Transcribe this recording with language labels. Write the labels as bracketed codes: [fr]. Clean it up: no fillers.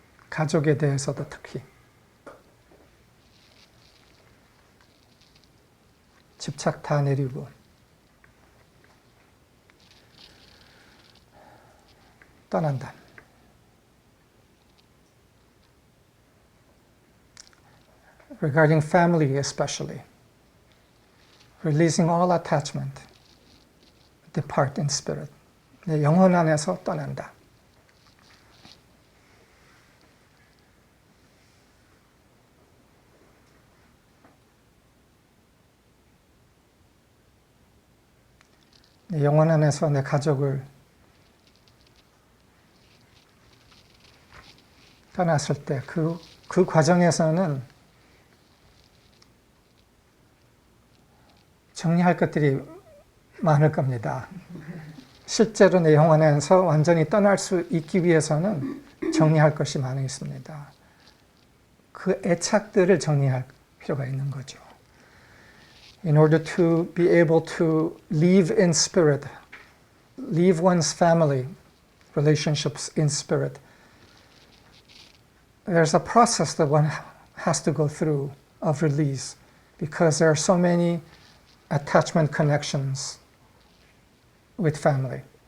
[ko] 가족에 대해서도 특히 집착 다 내리고 떠난다. [en] Regarding family especially, releasing all attachment, depart in spirit. [ko] 내 영혼 안에서 떠난다. 내 영혼 안에서 내 가족을 떠났을 때 그 과정에서는 정리할 것들이 많을 겁니다. 실제로 내 영혼 안에서 완전히 떠날 수 있기 위해서는 정리할 것이 많이 있습니다. 그 애착들을 정리할 필요가 있는 거죠. [en] In order to be able to live in spirit, leave one's family relationships in spirit, there's a process that one has to go through of release because there are so many attachment connections with family.